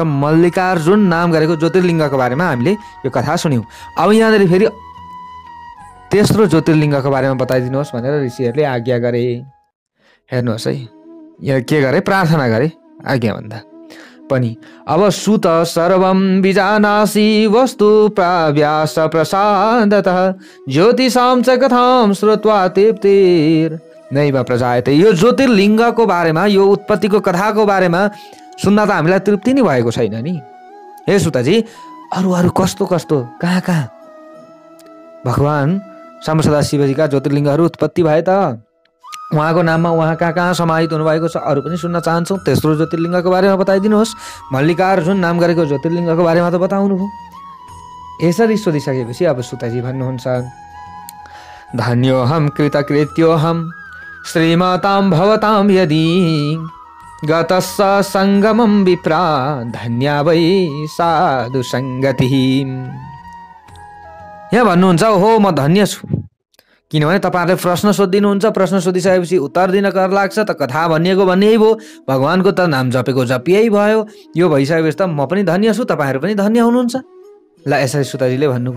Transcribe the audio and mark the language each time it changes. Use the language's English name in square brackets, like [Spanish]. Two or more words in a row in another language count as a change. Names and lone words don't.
[Nepali] मल्लिकार्जुन नाम गरेको ज्योतिर्लिङ्गको बारेमा हामीले यो कथा सुन्यौँ। अब यहाँनिर फेरि तेस्रो ज्योतिर्लिङ्गको बारेमा बताइदिनुहोस् भनेर ऋषिहरूले आज्ञा गरे। हेर्नुहोस् है यहाँ के गरे, प्रार्थना गरे आज्ञा भन्दा पनि। [Sanskrit] अब सुत सर्वं विजानासि वस्तु प्रव्यास प्रसादतः ज्योतिषां च कथां श्रुत्वा तृप्तिर् नैव प्रजायते। [Nepali] यो ज्योतिर्लिङ्गको बारेमा, यो उत्पत्तिको कथाको बारेमा सुन्दा त हामीलाई तृप्ति नै भएको छैन नि। हे सुताजी, अरू कस्तो कस्तो कहाँ कहाँ भगवान साम्ब सदा शिवजीका ज्योतिर्लिङ्गहरू उत्पत्ति भए त, उहाँको नाममा उहाँ कहाँ कहाँ समाहित हुनुभएको छ, अरू पनि सुन्न चाहन्छौँ। तेस्रो ज्योतिर्लिङ्गको बारेमा बताइदिनुहोस्। मल्लिकार्जुन नाम गरेको ज्योतिर्लिङ्गको बारेमा त बताउनु भयो। यसरी सोधिसकेपछि अब सुताजी भन्नुहुन्छ [Sanskrit] धन्योऽहं कृतकृत्योऽहं श्रीमातां भवतां यदि गतस्स सङ्गमं विप्रा धन्या वै साधु सङ्गतिः। [Nepali] यहाँ भन्नुहुन्छ हो म धन्य छु, किनभने तपाईँहरूले प्रश्न सोधिदिनुहुन्छ। प्रश्न सोधिसकेपछि उत्तर दिन कर लाग्छ त कथा भनिएको भन्ने भयो, भगवानको त नाम जपेको जपियै भयो। यो भइसकेपछि त म पनि धन्य छु, तपाईँहरू पनि धन्य हुनुहुन्छ। ल यसरी सुताजीले भन्नुभयो।